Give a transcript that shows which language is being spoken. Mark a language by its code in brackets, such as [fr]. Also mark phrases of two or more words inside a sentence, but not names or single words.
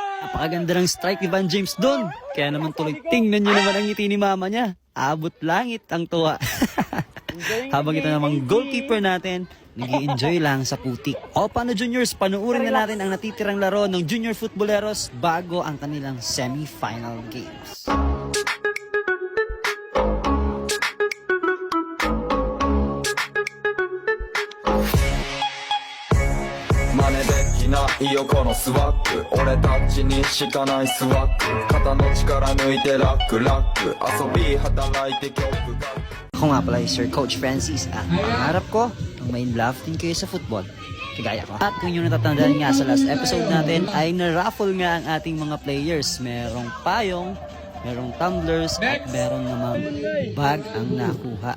[tl] Napakaganda ng strike ni Van James doon. Kaya naman tuloy, tingnan nyo naman ang ngiti ni mama niya. Abot langit ang tuwa. Habang ito namang goalkeeper natin, nag-i-enjoy lang sa putik. O paano juniors, panuurin na natin ang natitirang laro ng Junior Footballeros bago ang kanilang [en] semi-final games. [ja] 真似できないよこのスワッグ俺たちにしかないスワッグ肩の力抜いてラックラック遊び働いて曲が [tl] Ako nga pala Sir Coach Francis at pangarap ko ang ma-inlove din kayo sa football. Kagaya ko. At kung yung natatandaan nga sa [en] last episode [tl] natin ay na-raffle nga ang ating mga players. Merong payong, merong tumblers at meron namang bag ang nakuha.